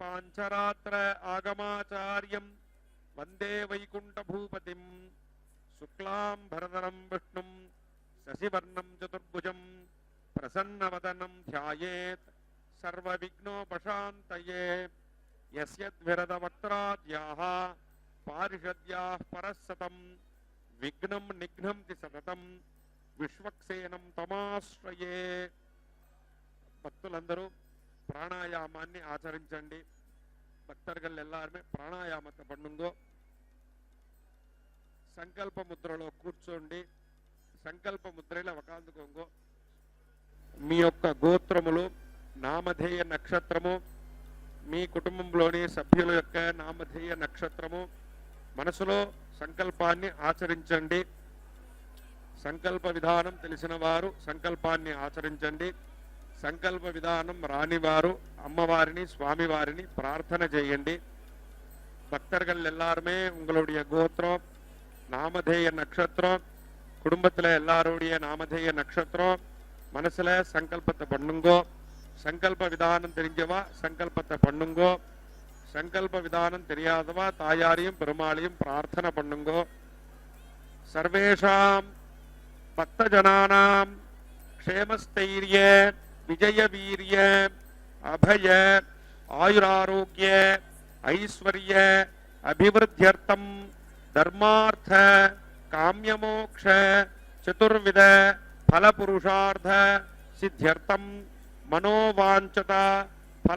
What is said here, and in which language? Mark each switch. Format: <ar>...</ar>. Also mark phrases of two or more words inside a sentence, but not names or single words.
<sa>पांचरात्र आगमाचार्यं वंदे वैकुंठभूपतिं शुक्लांबरधरं विष्णुं शशिवर्णं चतुर्भुजं प्रसन्नवदनं ध्यायेत् सर्वविघ्नोपशान्तये। यस्यद्विरदवक्त्राद्याः पारिषद्याः परस्सतं विघ्नं निघ्नन्ति सततं विश्वक्सेनं तमाश्रये।</sa> <te>భక్తులందరూ ప్రాణాయామాన్ని ఆచరించండి.</te> <ta>பக்தர்கள் எல்லாருமே பிராணாயாமத்தை பண்ணுங்கோ.</ta> <te>సంకల్ప ముద్రలో కూర్చోండి. సంకల్ప ముద్రలో ఒకాందుకోంగో. మీ యొక్క గోత్రములు, నామధేయ నక్షత్రము, మీ కుటుంబంలోని సభ్యుల యొక్క నామధేయ నక్షత్రము మనసులో సంకల్పాన్ని ఆచరించండి. సంకల్ప విధానం తెలిసిన వారు సంకల్పాన్ని ఆచరించండి. సంకల్ప విధానం రానివారు అమ్మవారిని స్వామివారిని ప్రార్థన చేయండి.</te> <ta>பக்தர்கள் எல்லாருமே உங்களுடைய கோத்திரம், நாமதேய நட்சத்திரம், குடும்பத்தில் எல்லாருடைய நாமதேய நட்சத்திரம் மனசுல சங்கல்பத்தை பண்ணுங்கோ. சங்கல்ப விதானம் தெரிஞ்சவா சங்கல்பத்தை பண்ணுங்கோ. சங்கல்ப விதானம் தெரியாதவா தாயாரையும் பெருமாளையும் பிரார்த்தனை பண்ணுங்கோ.</ta> <sa>सर्वेषां भक्तजनानां क्षेमस्थैर्य विजय वीर्य अभय आयुरारोग्य ऐश्वर्य अभिवृद्ध्यर्थम धर्मार्थ काम्यमोक्ष चतुर्विध फल पुरुषार्थ सिद्ध्यर्थम मनोवांछता फल</sa>